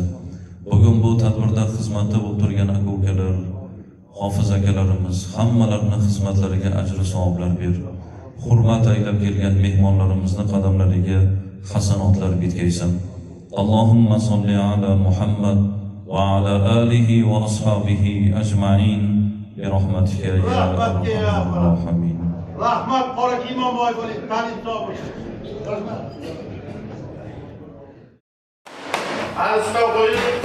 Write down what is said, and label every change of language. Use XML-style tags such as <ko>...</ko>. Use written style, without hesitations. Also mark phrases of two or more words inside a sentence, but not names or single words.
<uz>Bugun bu tadbirda xizmatda o'tirgan aka-ukalar, hofiz akalarimiz hammalarining xizmatlariga ajr savoblar ber. Hurmat aylab kelgan mehmonlarimizni qadamlariga hasanotlar bitkaysan. اللهم صل على محمد وعلى آله وأصحابه أجمعين برحمتك يا أرحم الراحمين. Rahmat qorak imomboy bo'ling, ta'lim so'rash. Rahmat. Asla qo'ying.</uz>